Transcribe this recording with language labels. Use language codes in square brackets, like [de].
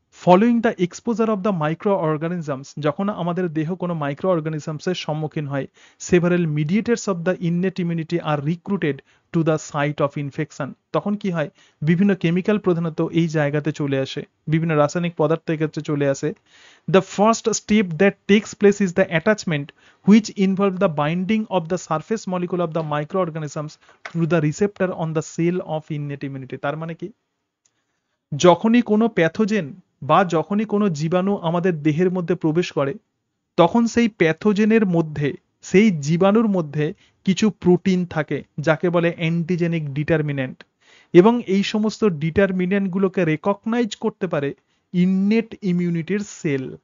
[en] following the exposure of the micro organisms, [bn] যখন আমাদের দেহ কোনো মাইক্রো অর্গানিজমসের সম্মুখীন হয়, [en] Several mediators of the innate immunity are recruited to the site of infection. [bn] তখন কি হয়, বিভিন্ন কেমিক্যাল প্রধানত এই জায়গাতে চলে আসে, বিভিন্ন রাসায়নিক পদার্থের ক্ষেত্রে চলে আসে। [en] The first step that takes place is the attachment which involve the binding of the surface molecule of the microorganisms to the receptor on the cell of innate immunity। [bn] তার মানে কি, যখনই কোনো প্যাথোজেন বা যখনই কোনো জীবাণু আমাদের দেহের মধ্যে প্রবেশ করে, তখন সেই প্যাথোজেনের মধ্যে, সেই জীবাণুর মধ্যে কিছু প্রোটিন থাকে যাকে বলে অ্যান্টিজেনিক ডিটারমিনেন্ট, এবং এই সমস্ত ডিটারমিনেন্টগুলোকে রেকগনাইজ করতে পারে ইননেট ইমিউনিটির সেল।